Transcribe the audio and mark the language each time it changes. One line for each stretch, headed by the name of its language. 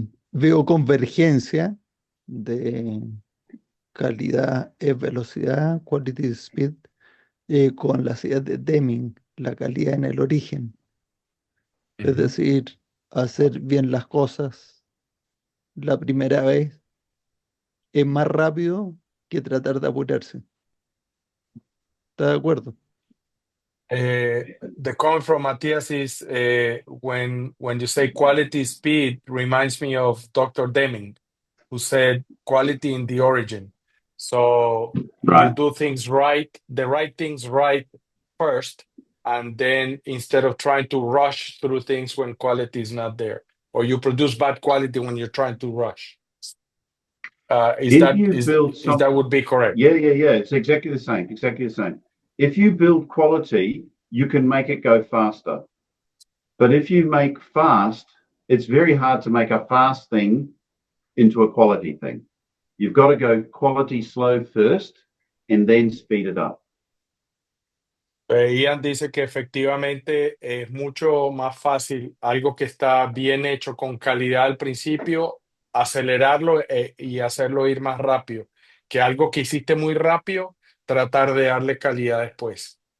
Spanish: Veo convergencia de calidad es velocidad,
English: quality is speed,
Spanish: con las ideas de Deming, la calidad en el origen. Es decir, hacer bien las cosas la primera vez es más rápido que tratar de apurarse. ¿Está de acuerdo?
English: The comment from Matthias is when you say quality speed reminds me of Dr. Deming, who said quality in the origin. So you do things right, the right things right first, and then instead of trying to rush through things when quality is not there, or you produce bad quality when you're trying to rush. That would be correct? Yeah. It's exactly the same. Exactly the same. If you build quality, you can make it go faster. But if you make fast, it's very hard to make a fast thing into a quality thing. You've got to go quality slow first and then speed it up.
Spanish: Ian dice que efectivamente es mucho más fácil algo que está bien hecho con calidad al principio, acelerarlo y hacerlo ir más rápido, que algo que hiciste muy rápido, tratar de darle calidad después.